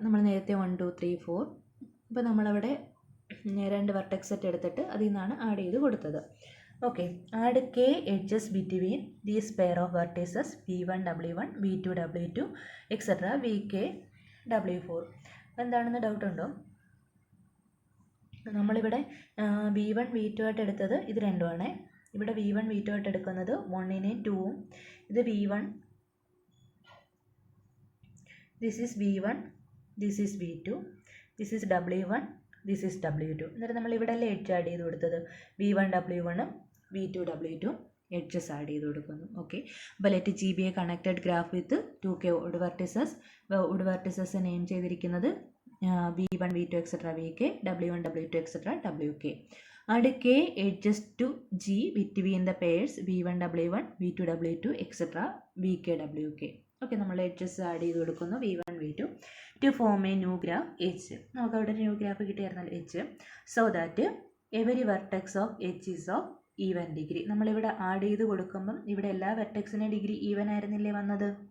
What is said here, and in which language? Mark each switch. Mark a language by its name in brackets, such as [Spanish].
[Malayalam] നമ്മൾ നേരത്തെ 1 2 3 4 ഇപ്പോൾ നമ്മളവിടെ 2 വെർട്ടെക്സ് സെറ്റ് എടുത്തിട്ട് അതിൽ നിന്നാണ് ആഡ് ചെയ്ത് കൊടുത്തത്. [English] Okay, add k edges between these pair of vertices v1, w1, v2, w2, etc., vk, w4. [Malayalam] എന്താണെന്ന് ഡൗട്ട് ഉണ്ടോ? നമ്മളിവിടെ v1 v2 ആയിട്ട് എടുത്തത് ഇത് രണ്ടുമാണ്. ഇവിടെ v1 v2 ആയിട്ട് എടുക്കുന്നത് 1നെയും 2ഉം. [English] ഇത് v1, this is v1, this is v2, this is w1, this is w2. [Malayalam] എന്നിട്ട് നമ്മൾ ഇവിടെ അല്ലേ എഡ്ജ് ആഡ് ചെയ്ത് കൊടുത്തത്? v1 w1ഉം v2 w2 edges add ചെയ്ത് കൊടുക്കുന്നു. [English] Okay, അപ്പോൾ let G be a connected graph with 2k odd vertices. [Malayalam] Odd vertices name ചെയ്തിരിക്കുന്നത് v1 v2 etcetera vk, w1 w2 etcetera wk. [English] Add k edges to g between the pairs v1 w1, v2 w2 etcetera vk wk. [Malayalam] Okay, നമ്മൾ edges add ചെയ്ത് കൊടുക്കുന്നു v1 v2 [English] To form a new graph h. [Malayalam] നമുക്ക് അവിടെ new graph കിട്ടിയായിരുന്നാൽ h. [English] So that every vertex of h is of even degree. [Malayalam] നമ്മളിവിടെ add ചെയ്ത് കൊടുക്കുമ്പം ഇവിടെ എല്ലാ വെർട്ടെക്സിൻ്റെ ഡിഗ്രി ഈവൻ ആയിരുന്നില്ലേ വന്നത്?